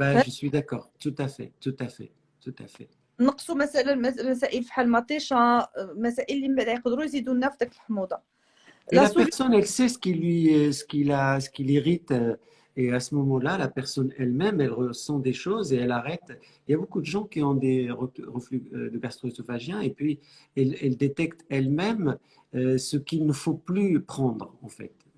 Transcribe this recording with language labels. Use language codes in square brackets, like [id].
[fr] Je suis d'accord, tout à fait, tout à fait, tout à fait. [ar] نقصوا مثلا مسائل بحال المطيشه مسائل اللي يقدروا يزيدوا لنا في داك الحموضه. [fr] Et la personne, elle sait ce qui l'irrite. Et à ce moment-là, la personne elle-même, elle ressent des choses et elle arrête. Il y a beaucoup de gens qui ont des reflux de gastro-œsophagien et puis elle détecte elle-même ce qu'il ne faut plus prendre, en fait.